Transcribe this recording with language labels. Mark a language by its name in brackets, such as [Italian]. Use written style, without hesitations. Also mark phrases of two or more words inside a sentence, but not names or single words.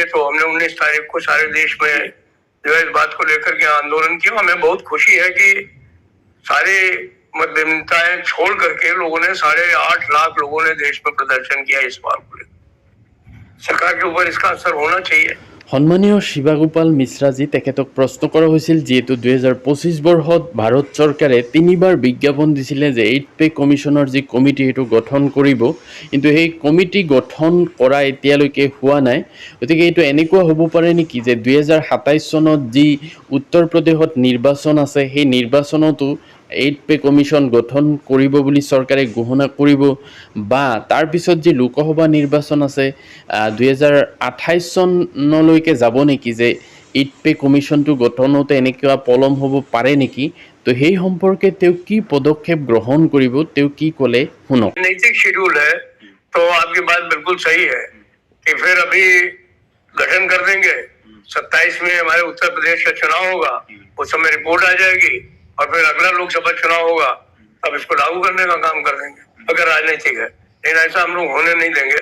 [Hindi] तो हमने 19 तारीख को सारे देश में जो है इस बात को लेकर के आंदोलन किया। हमें बहुत खुशी है कि सारे मतभिन्नताएं छोड़ करके लोगों ने 8.5 लाख लोगों ने देश में प्रदर्शन किया इस बात को लेकर। सरकार के ऊपर इसका असर होना चाहिए। [Assamese] সন্মানীয় শিৱাগোপাল মিশ্ৰাজী, তেখেতক প্ৰশ্ন কৰা হৈছিল যিহেতু 2025 বৰ্ষত ভাৰত চৰকাৰে 3বাৰ বিজ্ঞাপন দিছিলে যে 8th পে কমিশ্যনৰ যি কমিটি সেইটো গঠন কৰিব, কিন্তু সেই কমিটি গঠন কৰা এতিয়ালৈকে হোৱা নাই। গতিকে এইটো এনেকুৱা হ'ব পাৰে নেকি যে 2027 চনত যি উত্তৰ প্ৰদেশত নিৰ্বাচন আছে, সেই নিৰ্বাচনতো 8th পে কমিশ্যন গঠন কৰিব বুলি চৰকাৰে ঘোষণা কৰিব, বা তাৰপিছত যি লোকসভা নিৰ্বাচন আছে 2028 চনলৈকে যাব নেকি, যে 8th পে কমিশ্যনটো গঠনতে এনেকুৱা পলম হ'ব পাৰে নেকি। তো সেই সম্পৰ্কে তেওঁ কি পদক্ষেপ গ্ৰহণ কৰিব, তেওঁ কি ক'লে শুনক। [Hindi] नैतिक शेड्यूल है, तो आपकी बात बिल्कुल सही है कि फिर अभी गठन कर देंगे, 27 में हमारे उत्तर प्रदेश का चुनाव होगा, उस समय रिपोर्ट आ जाएगी और फिर अगला लोकसभा चुनाव होगा, अब इसको लागू करने का काम कर देंगे अगर राजनीतिक है, लेकिन ऐसा हम लोग होने नहीं देंगे।